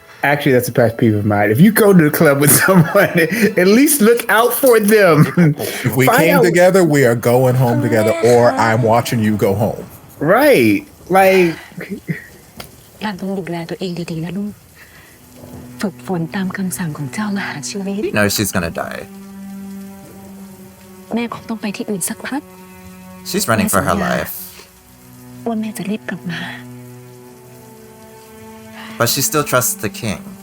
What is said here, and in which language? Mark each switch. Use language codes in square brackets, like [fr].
[en] Actually, that's a pet peeve of mine. If you go to the club with someone, at least look out for them. If we came together, we are going home together, or I'm watching you go home. Right. Like, [th] หลานต้องดูแลตัวเองดีๆนะลูกฝึกฝนตามคำสั่งของเจ้ามหาชีวิต [en] You know she's gonna die. [th] แม่คงต้องไปที่อื่นสักพัก [en] She's running for her life. [th] ว่าแม่จะรีบกลับมา [en] But she still trusts the king.